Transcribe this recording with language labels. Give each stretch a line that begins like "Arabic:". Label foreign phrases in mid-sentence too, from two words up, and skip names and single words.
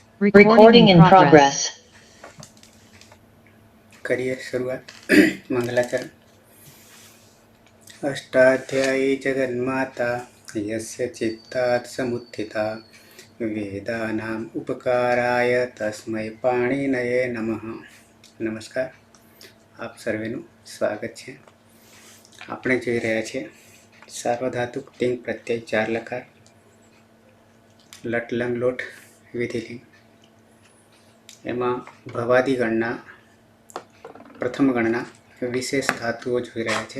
English: Recording in progress.
Hindi: करिए शुरुआत। मंगलाचरण।
Sanskrit: अष्टाध्यायी जगन्माता यस्य चित्तात् समुत्थिता वेदानाम् उपकाराय तस्मै पाणिनये नमः।
Gujarati: नमस्कार, આપ સર્વેનું સ્વાગત છે। આપણે જોઈ રહ્યા છીએ સાર્વધાતુક લિંગ પ્રત્યય 4 લકાર લટ લંગ લોટ વિધિલિંગ। એમાં ભવાદી ગણના પ્રથમ ગણના વિશેષ ધાતુઓ જોઈ રહ્યા છે।